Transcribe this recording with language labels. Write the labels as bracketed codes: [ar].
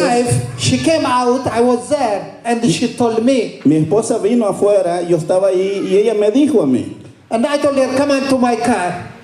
[en] wife, she came out, I was there, and she told me. [es] mi esposa vino afuera, yo estaba ahí y ella me dijo a mí. [en] And I told her, come on to my car.